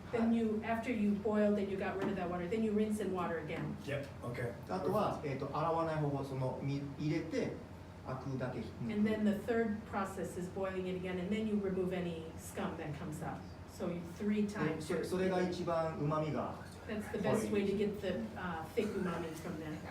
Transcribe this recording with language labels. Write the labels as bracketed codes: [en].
[en] Then you, after you boiled and you got rid of that water, then you rinse in water again. Yep. Okay. [ja] あとは、洗わない方法、入れて、アクだけ抜く。 [en] And then the third process is boiling it again, and then you remove any scum that comes out. So 3 times. [ja] でそれが一番旨味が、 [en] That's the best way to get the thick umami from that.